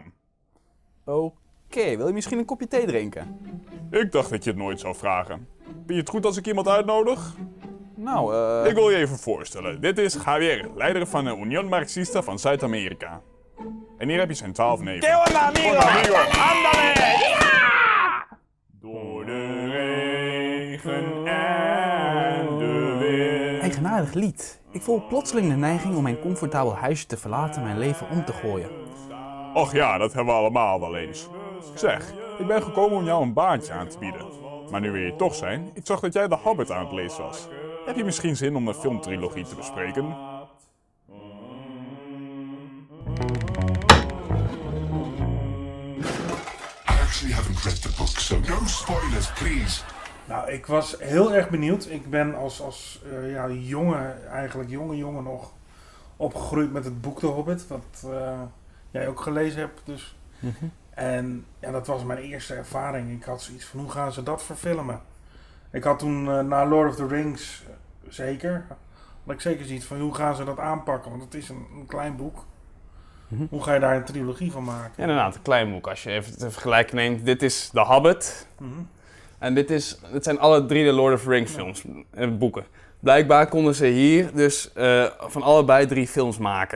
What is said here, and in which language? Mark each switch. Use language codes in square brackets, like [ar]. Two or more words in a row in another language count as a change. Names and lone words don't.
[nl] Oké, wil je misschien een kopje thee drinken? Ik dacht dat je het nooit zou vragen. Vind je het goed als ik iemand uitnodig? Nou, Ik wil je even voorstellen. Dit is Javier, leider van de Unión Marxista van Zuid-Amerika. En hier heb je zijn 12 neven. [es] ¡Qué onda, amigo! ¡Ándale! [nl] Ja! Door de regen en de wind. Eigenaardig lied. Ik voel plotseling de neiging om mijn comfortabel huisje te verlaten en mijn leven om te gooien. Och ja, dat hebben we allemaal wel eens. Zeg, ik ben gekomen om jou een baantje aan te bieden. Maar nu we hier toch zijn, ik zag dat jij The Hobbit aan het lezen was. Heb je misschien zin om de filmtrilogie te bespreken? [en] I actually haven't read the book, so no spoilers, please. [nl] Nou, ik was heel erg benieuwd. Ik ben als jonge jongen nog opgegroeid met het boek The Hobbit, wat jij ook gelezen hebt. Dus. En ja, dat was mijn eerste ervaring. Ik had zoiets van, hoe gaan ze dat verfilmen? Ik had toen na Lord of the Rings had ik zeker zoiets van, hoe gaan ze dat aanpakken? Want het is een klein boek. Hoe ga je daar een trilogie van maken? Ja, inderdaad, een klein boek. Als je even de vergelijking neemt, dit is The Hobbit. En dit zijn alle 3 de Lord of the Rings films en boeken. Blijkbaar konden ze hier dus van allebei 3 films maken.